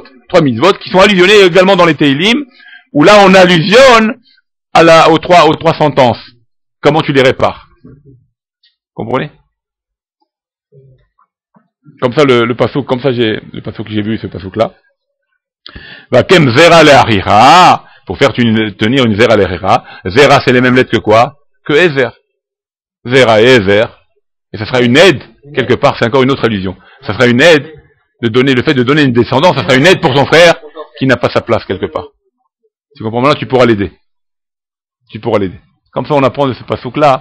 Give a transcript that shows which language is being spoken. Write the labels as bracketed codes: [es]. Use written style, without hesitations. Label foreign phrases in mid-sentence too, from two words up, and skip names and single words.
[fr] 3 mitzvot qui sont allusionnés également dans les Teilim, où là on allusionne aux 3 sentences. Comment tu les répares? Comprenez? Comme ça le passouk, le passouk que j'ai vu, ce passouk là. [he] וקם זרע לערירה, [fr] pour faire tenir une [he] זרע לערירה. [fr] Zera c'est les mêmes lettres que quoi? Que Ezer. Zera et Ezer. Et ça sera une aide, quelque part, c'est encore une autre allusion. Ça sera une aide le fait de donner une descendance, ça sera une aide pour son frère qui n'a pas sa place quelque part. Tu comprends? Maintenant, tu pourras l'aider. Comme ça, on apprend de ce passouk-là.